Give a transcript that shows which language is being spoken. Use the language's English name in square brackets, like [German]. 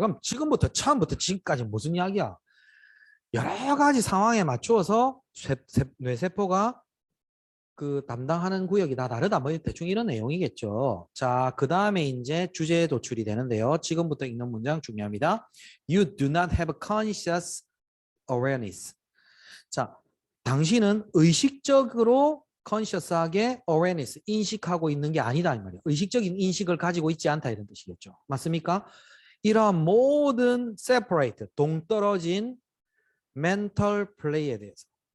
[Korean] 그럼 지금부터 처음부터 지금까지 무슨 이야기야? 여러 가지 상황에 맞추어서 뇌세포가 그 담당하는 구역이 다 다르다. 뭐 대충 이런 내용이겠죠. 자, 그 다음에 이제 주제에 도출이 되는데요. 지금부터 읽는 문장 중요합니다. [English] You do not have conscious awareness. [Korean] 자, 당신은 의식적으로 conscious하게 awareness, 인식하고 있는 게 아니다. 이 말이에요. 의식적인 인식을 가지고 있지 않다 이런 뜻이겠죠. 맞습니까? 이러한 모든 separate, 동떨어진 mental play에 대해서.